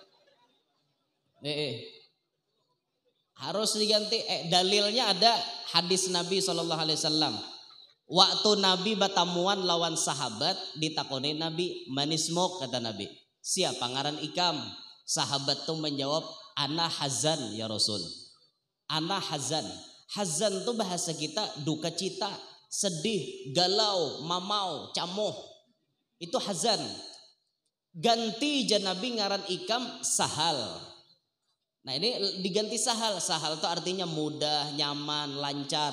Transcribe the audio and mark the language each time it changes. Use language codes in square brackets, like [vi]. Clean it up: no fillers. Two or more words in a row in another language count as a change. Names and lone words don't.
[bjn] Harus diganti. Dalilnya ada hadis Nabi SAW. Waktu Nabi batamuan lawan sahabat ditakoni Nabi manismok kata Nabi. Siapa ngaran ikam? Sahabat tuh menjawab [ar] أنا حزن يا رسول. أنا حزن. [bjn] Hazan tuh bahasa kita duka cita, sedih, galau, mamau, camoh. Itu hazan. Ganti Nabi ngaran ikam sahal. Nah ini diganti sahal. Sahal itu artinya mudah, nyaman, lancar.